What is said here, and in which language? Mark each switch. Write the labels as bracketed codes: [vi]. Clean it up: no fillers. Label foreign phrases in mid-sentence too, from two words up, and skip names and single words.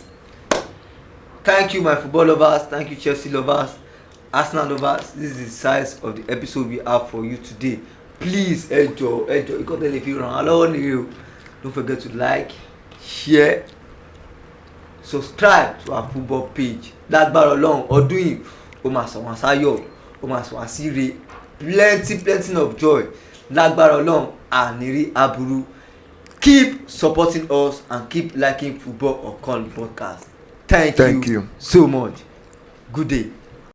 [en] Thank you, my football lovers. Thank you, Chelsea lovers, Arsenal lovers. This is the size of the episode we have for you today. Please enjoy. Don't forget to like, share, subscribe to our football page. [yo] Lágbára Ọlọ́run ọdún yìí ó máa sọ wọn sáyọ̀, ó máa sọ wọn síre, [en] plenty of joy. [yo] Lágbára Ọlọ́run àníri aburú. [en] Keep supporting us and keep liking Football Uncut podcast. Thank you so much. Good day.